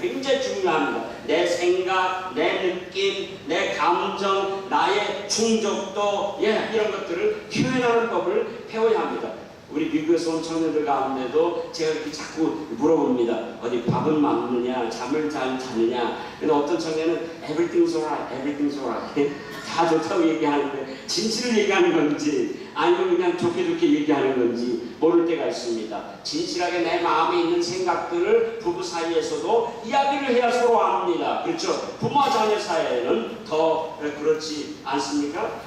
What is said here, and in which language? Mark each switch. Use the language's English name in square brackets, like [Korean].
[Korean] 굉장히 중요합니다. 내 생각, 내 느낌, 내 감정, 나의 충족도, 이런 것들을 표현하는 법을 배워야 합니다. 우리 미국에서 온 청년들 가운데도 제가 이렇게 자꾸 물어봅니다. 어디 밥은 먹느냐, 잠을 잘 자느냐. 근데 어떤 청년은 [English] everything's alright, everything's alright. [Korean] 다 좋다고 얘기하는데 진실을 얘기하는 건지 아니면 그냥 좋게 얘기하는 건지 모를 때가 있습니다. 진실하게 내 마음에 있는 생각들을 부부 사이에서도 이야기를 해야 서로 압니다. 그렇죠? 부모와 자녀 사이에는 더 그렇지 않습니까?